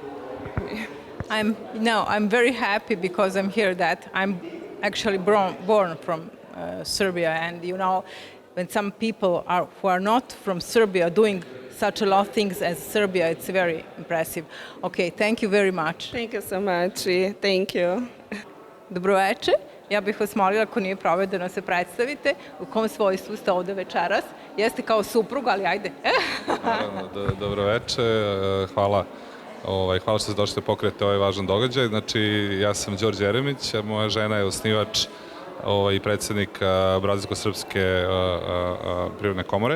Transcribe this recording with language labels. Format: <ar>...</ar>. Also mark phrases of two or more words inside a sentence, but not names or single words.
<en>I'm very happy because I'm here that I'm actually born from Serbia, and you know, when some people who are not from Serbia doing such a lot of things as Serbia, it's very impressive. Okay, thank you very much. Thank you so much. Thank you.</en> <sr>Dobroveče. Ja bih vas molila, ako nije problem, da se predstavite. U kom svojstvu ste ovde večeras? Jeste kao suprug, ali ajde. Naravno, dobroveče. Hvala. Hvala što ste došli da pokrijete ovaj važan događaj. Znači, ja sam Đorđe Jeremić, a moja žena je osnivač i predsjednik Brazilsko-srpske privredne komore.</sr>